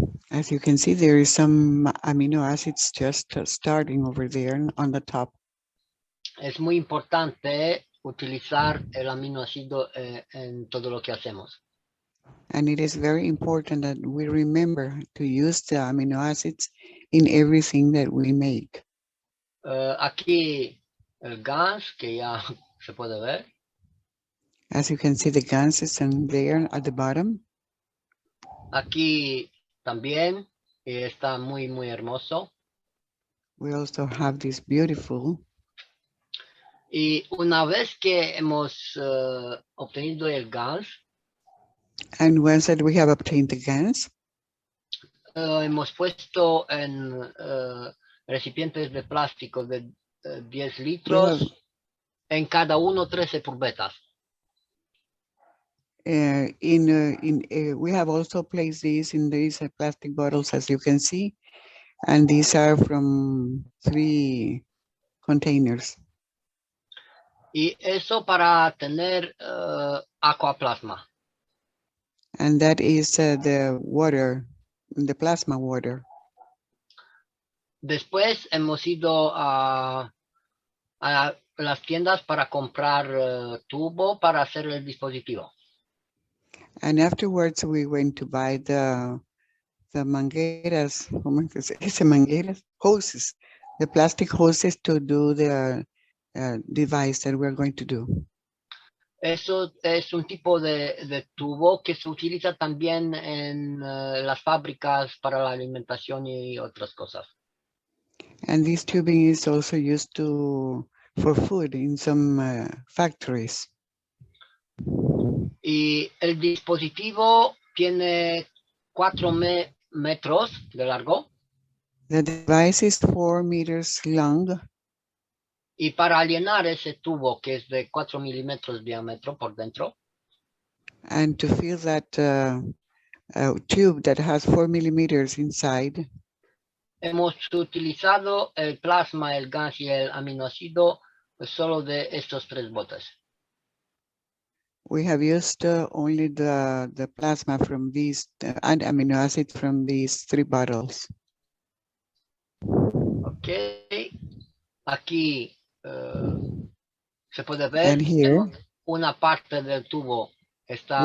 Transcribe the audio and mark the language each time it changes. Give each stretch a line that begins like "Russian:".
English: As you can see, there is some amino acids just starting over there on the top.
Spanish: Es muy importante utilizar el aminoácido en todo lo que hacemos.
English: And it is very important that we remember to use the amino acids in everything that we make.
Spanish: Aquí el gas, que ya se puede ver.
English: As you can see, the gases and there at the bottom.
Spanish: Aquí también está muy, muy hermoso.
English: We also have this beautiful.
Spanish: Y una vez que hemos obtenido el gas,
English: And once that we have obtained the gas,
Spanish: hemos puesto en recipientes de plástico de 10 litros, en cada uno 13 purbetas.
English: we have also placed these in these plastic bottles, as you can see, and these are from 3 containers.
Spanish: Y eso para tener aquaplasma.
English: And that is the water, the plasma water.
Spanish: Después hemos ido a las tiendas para comprar tubo para hacer el dispositivo.
English: And afterwards, we went to buy the mangueras,
Spanish: ¿cómo que se dice mangueras?
English: Hoses, the plastic hoses to do the device that we're going to do.
Spanish: Eso es un tipo de tubo que se utiliza también en las fábricas para la alimentación y otras cosas.
English: And this tubing is also used for food in some factories.
Spanish: Y el dispositivo tiene 4 metros de largo.
English: The device is 4 meters long.
Spanish: Y para llenar ese tubo que es de 4 milímetros de diámetro por dentro,
English: And to fill that tube that has 4 millimeters inside,
Spanish: hemos utilizado el plasma, el gas y el aminoácido solo de estos 3 botes.
English: we have used only the plasma from these and amino acid from these 3 bottles.
Spanish: Ok, aquí se puede ver
English: And here
Spanish: una parte del tubo está